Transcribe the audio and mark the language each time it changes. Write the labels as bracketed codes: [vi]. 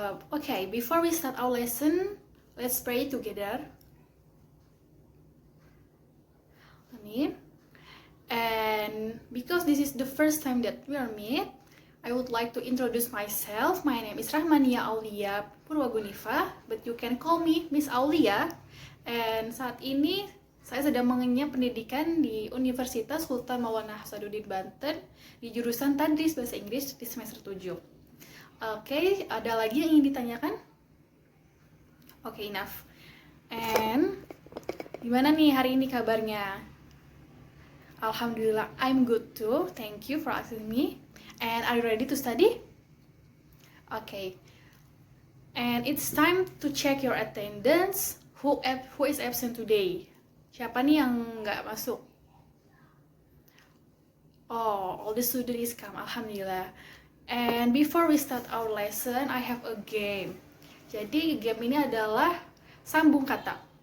[en] Okay, before we start our lesson, let's pray together. Amin. And because this is the first time that we are meet, I would like to introduce myself. My name is Rahmania Aulia Purwagunifa, but you can call me Miss Aulia. [id] And saat ini saya sedang mengenyam pendidikan di Universitas Sultan Maulana Hasanuddin Banten di jurusan Tadris Bahasa Inggris di semester 7. Oke, ada lagi yang ingin ditanyakan? Oke, enough. And gimana nih hari ini kabarnya? [en] Alhamdulillah, I'm good too. Thank you for asking me. And are you ready to study? Okay. And it's time to check your attendance. Who is absent today? [id] Siapa nih yang nggak masuk? [en] Oh, all the students is come. Alhamdulillah. And before we start our lesson, I have a game. [id] Jadi game ini adalah sambung kata.